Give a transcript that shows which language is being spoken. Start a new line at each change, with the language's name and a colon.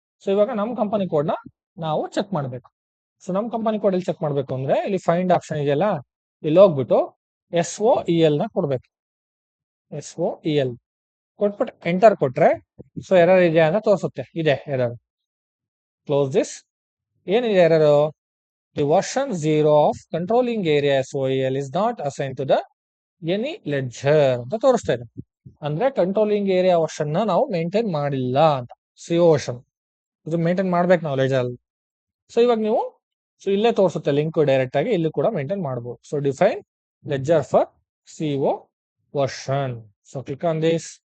Kannada: So ಇವಾಗ ನಮ್ಮ company code ನ ನಾವು ಚೆಕ್ ಮಾಡ್ಬೇಕು. ಸೊ ನಮ್ಮ ಕಂಪನಿ ಕೋಡ್ ಇಲ್ಲಿ ಚೆಕ್ ಮಾಡ್ಬೇಕು ಅಂದ್ರೆ ಇಲ್ಲಿ ಫೈಂಡ್ ಆಪ್ಷನ್ ಇದೆಯಲ್ಲ, ಇಲ್ಲಿ ಹೋಗ್ಬಿಟ್ಟು SOEL ನ ಕೊಡ್ಬೇಕು. SOEL ಕೊಟ್ಬಿಟ್ಟು ಎಂಟರ್ ಕೊಟ್ರೆ ಸೊ ಎರರ್ ಇದೆ ಅಂತ ತೋರಿಸುತ್ತೆ. ಇದೆ
English: Error. Close this.
Kannada: ಏನಿದೆ
English: error, the version 0 of controlling area SOEL is not assigned to the any ledger
Kannada: ಅಂತ ತೋರಿಸ್ತಾ ಇದೆ. ಅಂದ್ರೆ ಕಂಟ್ರೋಲಿಂಗ್ ಏರಿಯಾ ವರ್ಷನ್ ನಾವು ಮೇಂಟೈನ್ ಮಾಡಿಲ್ಲ ಅಂತ. CO ವರ್ಷನ್ ಇದು ಮೇಂಟೈನ್ ಮಾಡ್ಬೇಕು ನಾವು ಲೆಡ್ಜರ್ ಅಲ್ಲಿ. ಸೊ ಇವಾಗ ನೀವು ಸೊ ಇಲ್ಲೇ ತೋರಿಸುತ್ತೆ ಲಿಂಕ್ ಡೈರೆಕ್ಟ್ ಆಗಿ, ಇಲ್ಲಿ ಕೂಡ ಮೇಂಟೈನ್ ಮಾಡಬಹುದು.
English: So define ledger for CO version. So click on this.